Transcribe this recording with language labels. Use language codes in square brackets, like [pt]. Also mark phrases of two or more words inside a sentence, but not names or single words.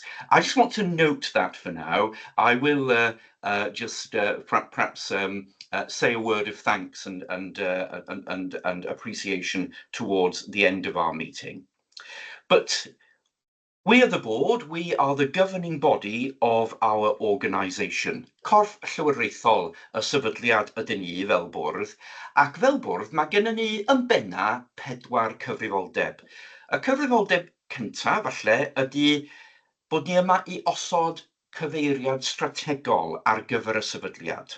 [en] I just want to note that for now. I will just perhaps say a word of thanks and appreciation towards the end of our meeting. But we are the board, we are the governing body of our organisation. [cy] Corff llywodraethol y sefydliad ydyn ni fel bwrdd, ac fel bwrdd mae gennym ni yn benna 4 cyfrifoldeb. Y cyfrifoldeb cyntaf, falle, ydy bod ni yma I osod cyfeiriad strategol ar gyfer y sefydliad.